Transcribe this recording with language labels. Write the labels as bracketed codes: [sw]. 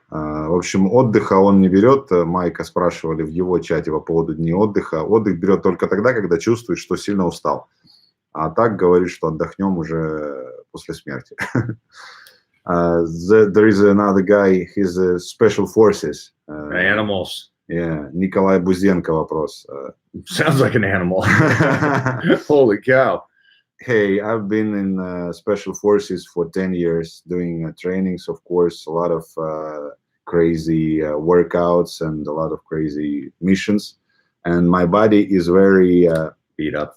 [ru] В общем, отдыха он не берет. Майка спрашивали в его чате по поводу дней отдыха. Отдых берет только тогда, когда чувствует, что сильно устал. А так говорит, что отдохнем уже после смерти. [en] There is another guy, he's special forces. Animals. Yeah, Николай Бузенко [ru] вопрос. [en] Sounds like an animal. Holy cow. Hey, I've been in special forces for 10 years doing trainings, of course, a lot of crazy workouts and a lot of crazy missions. And my body is very beat up.